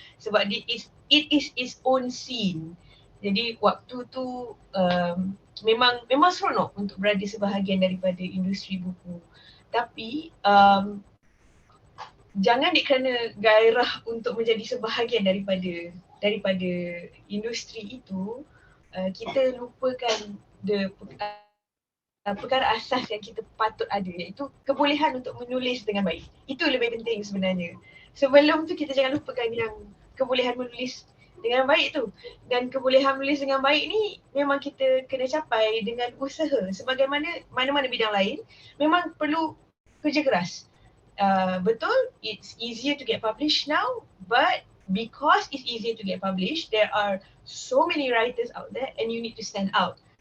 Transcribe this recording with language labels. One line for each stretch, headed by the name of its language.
Malay: Sebab
English: it is its own scene.
Malay: Jadi waktu tu memang seronok untuk berada sebahagian daripada industri buku. Tapi jangan kerana gairah untuk menjadi sebahagian daripada industri itu, kita lupakan perkara asas yang kita patut ada, iaitu kebolehan untuk menulis dengan baik. Itu lebih penting sebenarnya. Sebelum tu kita jangan lupakan yang kebolehan menulis dengan baik tu. Dan kebolehan menulis dengan baik ni memang kita kena capai dengan usaha. Sebagaimana mana-mana bidang lain, memang perlu kerja keras. Betul,
English: it's easier to get published now, but because it's easier to get published, there are so many writers out there and you need to stand out.